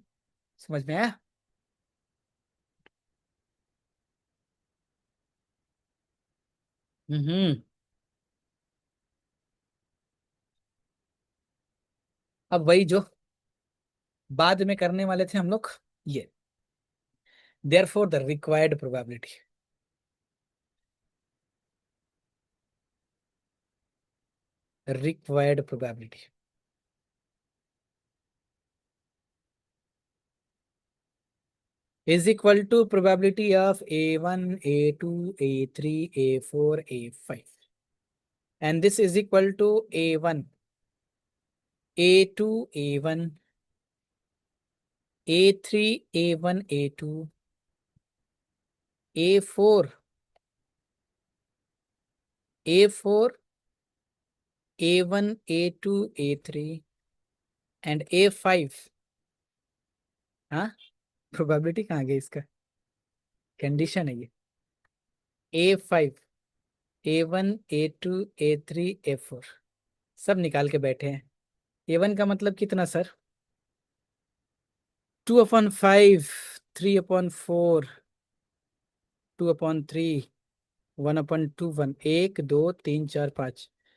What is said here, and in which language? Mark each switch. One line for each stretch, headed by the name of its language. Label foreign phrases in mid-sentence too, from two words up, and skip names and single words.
Hindi: समझ में आया? हम्म। अब वही जो बाद में करने वाले थे हम लोग, ये
English: therefore the required probability, required probability is equal to probability of A1 A2 A3 A4 A5, and this is equal to A1 A2 A1 A3 A1 A2 A4 A4 A1 A2 A3 and A5।
Hindi: हाँ, प्रोबेबिलिटी कहाँ गई इसका? कंडीशन है ये। A5 A1 A2 A3 A4 सब निकाल के बैठे हैं। A1 का मतलब कितना सर? 2/5, 3/4, 2/3, 1/2, 1, 1 2 3 4 5।